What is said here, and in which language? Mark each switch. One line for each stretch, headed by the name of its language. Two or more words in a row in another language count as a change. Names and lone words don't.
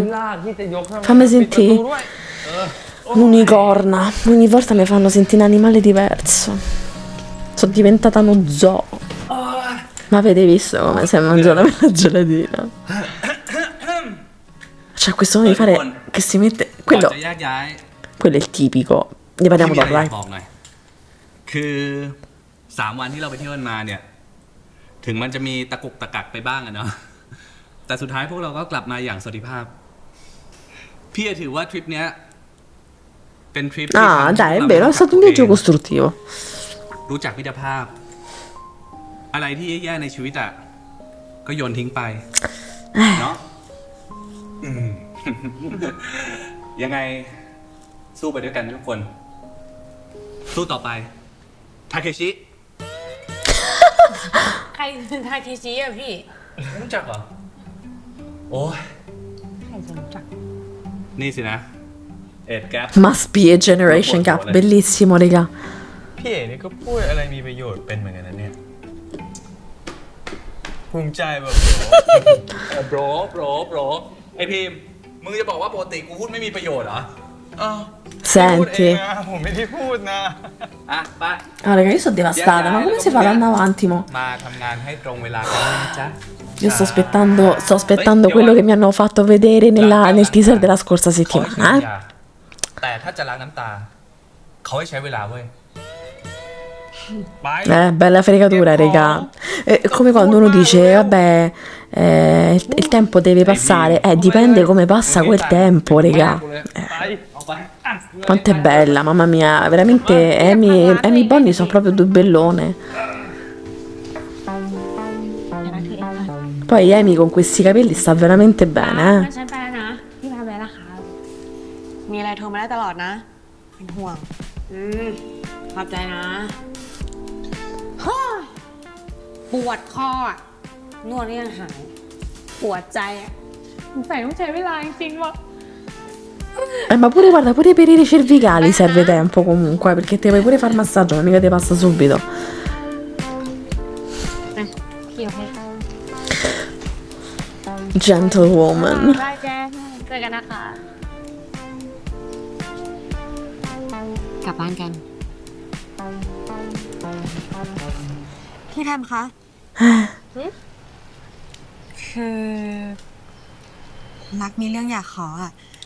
Italian: Fammi sentire un'unicorna. Ogni volta mi fanno sentire un animale diverso. Sono diventata uno zoo. Ma avete visto come si è mangiata quella gelatina? C'è questo modo di fare che si mette...
Thai: ก่อน
Italian: Quello
Thai: จะแยกย้าย
Italian: è il tipico. Ne
Thai: พี่
Italian: parliamo
Thai: มีอะไร
Italian: dopo,
Thai: อยา
Italian: dai.
Thai: กบอกหน่อย คือ3 วันที่เราไปเที่ยวกันมาเนี่ย ถึงมันจะมีตะกุกตะกักไปบ้างอะเนาะ แต่สุดท้ายพวกเราก็กลับมาอย่างสวัสดิภาพ พี่ถือว่าทริปเนี้ยเป็นทริปที่
Italian: Ah, dai, è vero, è stato un viaggio costruttivo.
Thai: รู้จักมิตรภาพ อะไรที่แย่ๆในชีวิตอะก็โยนทิ้งไป เนาะอืม ยังไงสู้ไปด้วยกันทุกคน สู้ต่อไปทาเคชิ ใครเป็นทาเคชิอะพี่ ไม่รู้จักเหรอ โอ้ย ใครจะรู้จัก นี่สินะ เอ็ดแก๊ป
English: Must be a generation gap,
Italian: bellissimo, raga.
Thai: พี่เอ๋นี่ก็พูดอะไรมีประโยชน์เป็นเหมือนกันนะเนี่ย ภูมิใจแบบ โบรไอพิมพ์มึงจะบอกว่าปกติกูพูดไม่มีประโยชน์เหรอ พูดเอง
Italian: Senti.
Thai: นะผมไม่ได้พูดนะ อ่ะ ไป
Italian: Ah, raga, io sono devastata, ma come si fa ad andare avanti, mo?
Thai: มาทำงานให้ตรงเวลากันนะจ๊ะ
Italian: Io sto aspettando quello che mi hanno fatto vedere nel teaser della scorsa
Thai: เขาให้ใช้
Italian: settimana,
Thai: ยาแต่ถ้าจะล้างน้ำตา เขาให้ใช้เวลาเว้ย ไป
Italian: Bella fregatura, raga. È come quando uno dice, vabbè, il tempo deve passare. Dipende come passa quel tempo, raga.
Thai: ไปออกไป
Italian: Quanto è bella, mamma mia. Veramente, Amy Bonnie sono proprio due bellone. Poi Amy con questi capelli sta veramente bene,
Thai: ฉันไปแล้วนะ พี่พาไปแล้วค่ะ มีอะไรโทรมาได้ตลอดนะ เป็นห่วง ขอบใจนะปวดคออะนวดเนี่ยหาย ปวดใจอะสงสัยต้องใช้เวลาจริงๆว่ะ
Italian: Ma pure, guarda, pure per i cervicali serve tempo comunque, perché te puoi pure fare massaggio, non mica ti passa subito.
Thai: พี่โอเค Gentlewoman. ได้แจ้เจอกันนะคะ กลับบ้านกัน พี่แพมคะ คือรักมีเรื่องอยากขออ่ะ